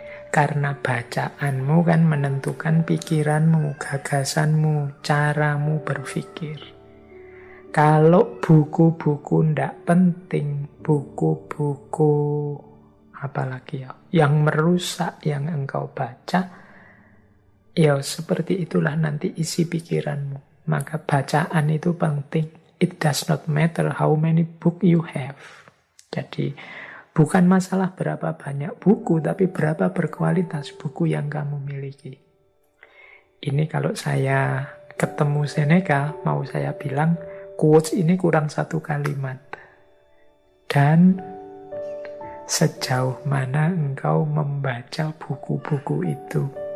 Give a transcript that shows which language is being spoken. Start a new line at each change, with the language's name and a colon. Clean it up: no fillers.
Indonesian: Karena bacaanmu kan menentukan pikiranmu, gagasanmu, caramu berpikir. Kalau buku-buku ndak penting, buku-buku apalagi ya, yang merusak yang engkau baca, ya seperti itulah nanti isi pikiranmu. Maka bacaan itu penting.
English: It does not matter how many book you have.
Indonesian: Jadi bukan masalah berapa banyak buku, tapi berapa berkualitas buku yang kamu miliki. Ini kalau saya ketemu Seneca, mau saya bilang, quotes ini kurang satu kalimat. Dan sejauh mana engkau membaca buku-buku itu.